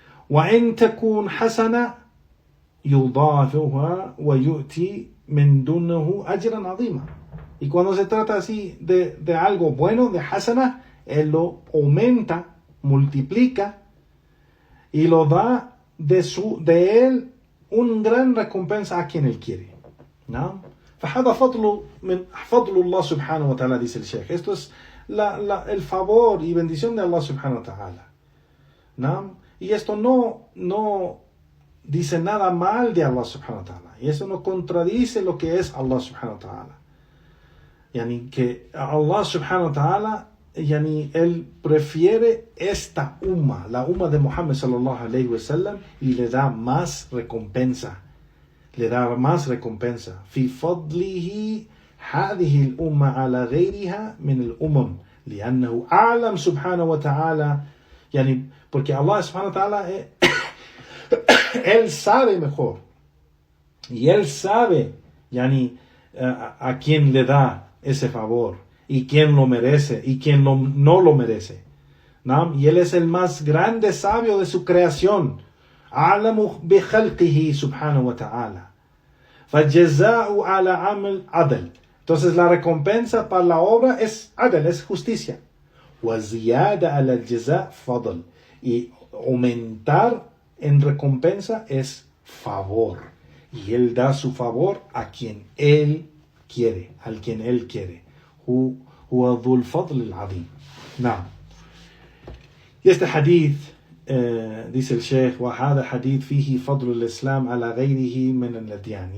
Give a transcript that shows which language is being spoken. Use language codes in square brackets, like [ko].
[ar] وَإِن تَكُونْ حَسَنًا يُضَاعِفُهَا وَيُؤْتِي مِن دُونِهِ أَجْرًا عَظِيمًا. [es] Y cuando se trata así de algo bueno, de hasana, Él lo aumenta, multiplica y lo da de él un gran recompensa a quien él quiere. ¿No? [ar] فهذا فضل الله سبحانه وتعالى, [es] dice el Sheikh. Esto es el favor y bendición de Allah subhanahu wa ta'ala. ¿No? Y esto no dice nada mal de Allah subhanahu wa ta'ala. Y eso no contradice lo que es Allah subhanahu wa ta'ala. Yani que Allah subhanahu wa ta'ala, yani él prefiere esta umma, la umma de Muhammad sallallahu alayhi wa sallam, y le da más recompensa. Le da más recompensa. [ar] في فضله هذه الأمة على غيرها من الأمم لأنه أعلم سبحانه وتعالى, [es] yani porque Allah subhanahu wa ta'ala él sabe mejor y él sabe yani a quién le da ese favor y quién lo merece y quién no lo merece. ¿No? Y él es el más grande sabio de su creación. [ar] أعلم بخلقه سبحانه وتعالى فالجزاء على عمل عدل. [es] Entonces la recompensa para la obra es adl, es justicia. [ar] وزيادة على الجزاء فضل. [es] Y aumentar en recompensa es favor. Y él da su favor a quien él quiere, al quien él quiere. [ar] هو ذو الفضل العظيم. نعم. [es] Y este hadith, dice el Sheikh, [ar] وهذا حديث فيه فضل الإسلام على غيره من الأديان.